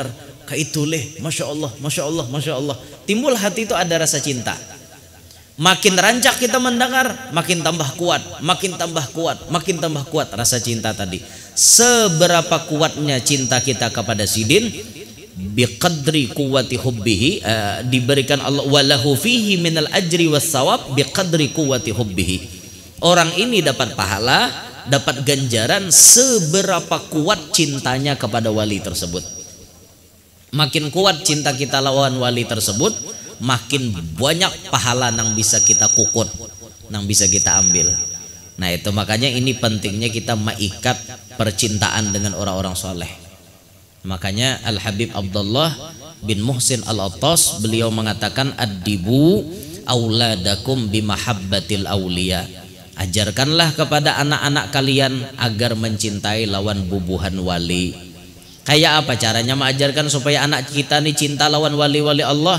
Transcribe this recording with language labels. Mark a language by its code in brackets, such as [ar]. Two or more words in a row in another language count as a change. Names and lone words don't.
[bjn] Kayak itu leh, [ar] ما شاء الله, ما شاء الله, ما شاء الله. [bjn] Timbul hati itu ada rasa cinta. Makin rancak kita mendengar, makin tambah kuat, makin tambah kuat, makin tambah kuat rasa cinta tadi. Seberapa kuatnya cinta kita kepada sidin, [ar] بقدر قوة حبه, [bjn] diberikan Allah [ar] وله فيه من الأجر والثواب بقدر قوة حبه. [bjn] Orang ini dapat pahala, dapat ganjaran seberapa kuat cintanya kepada wali tersebut. Makin kuat cinta kita lawan wali tersebut, makin banyak pahala yang bisa kita kukut, yang bisa kita ambil. Nah itu makanya ini pentingnya kita mengikat percintaan dengan orang-orang soleh. Makanya Al Habib Abdullah bin Muhsin Al-Attas beliau mengatakan [ar] أدبوا أولادكم بمحبة الأولياء. [bjn] Ajarkanlah kepada anak-anak kalian agar mencintai lawan bubuhan wali. Kayak apa caranya mengajarkan supaya anak kita nih cinta lawan wali-wali Allah?